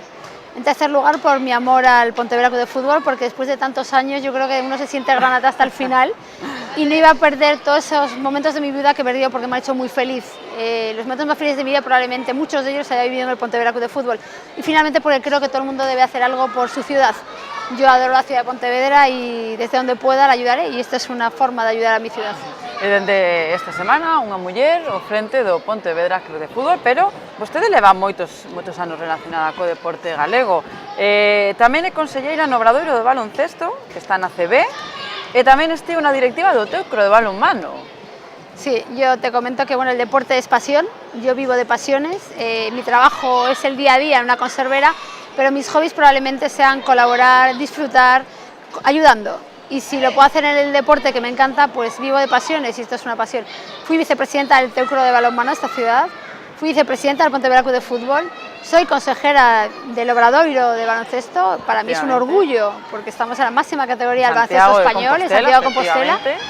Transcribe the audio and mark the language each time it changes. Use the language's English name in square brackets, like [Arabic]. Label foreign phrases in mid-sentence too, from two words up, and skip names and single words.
[Spanish] En tercer lugar, por mi amor al Pontevedra Club de Fútbol, porque después de tantos años yo creo que uno se siente granata hasta el final y no iba a perder todos esos momentos de mi vida que he perdido porque me ha hecho muy feliz. Los momentos más felices de mi vida probablemente muchos de ellos haya vivido en el Pontevedra Club de Fútbol. Y finalmente porque creo que todo el mundo debe hacer algo por su ciudad. Yo adoro la ciudad de Pontevedra y desde donde pueda la ayudaré y esta es una forma de ayudar a mi ciudad. [Galician] E dende esta semana unha muller ao frente do Pontevedra Club de Fútbol, pero vostede leva moitos anos relacionada co deporte galego. Tamén é conselleira no Obradoiro do baloncesto, que está na CB, e tamén estivo na directiva do Teucro de balonmano. [Spanish] Sí, yo te comento que bueno, el deporte es pasión, yo vivo de pasiones, mi trabajo es el día a día en una conservera, pero mis hobbies probablemente sean colaborar, disfrutar, ayudando. Y si lo puedo hacer en el deporte que me encanta, pues vivo de pasiones y esto es una pasión. Fui vicepresidenta del Teucro de balonmano de esta ciudad, fui vicepresidenta del Pontevedra Club de Fútbol, soy consejera del Obradoiro de baloncesto, para mí es un orgullo porque estamos en la máxima categoría del baloncesto español, en Santiago de Compostela.